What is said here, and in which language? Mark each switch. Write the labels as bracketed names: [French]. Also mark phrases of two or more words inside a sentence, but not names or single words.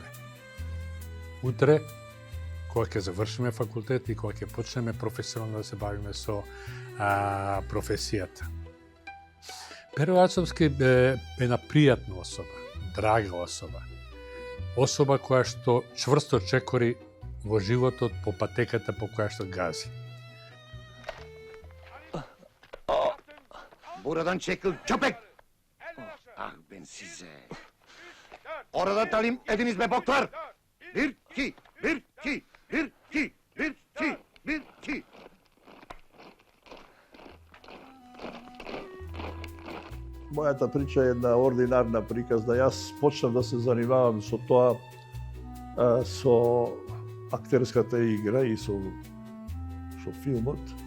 [Macedonian] Утре, кога ќе завршиме факултет и кога ќе почнеме професионално да се бавиме со професијата. Перо Арсовски бе една пријатна особа, драга особа. Особа која што чврсто чекори во животот по патеката по која што гази. [Turkish] Buradan çekil köpek! Ah ben size! Orada talim ediniz be boklar! Bir, iki, bir, iki, bir, iki, bir, iki, bir, iki. [Macedonian] Мојата прича е една ординарна приказна. Јас почнав да се занимавам со тоа, со актерската игра и со филмот.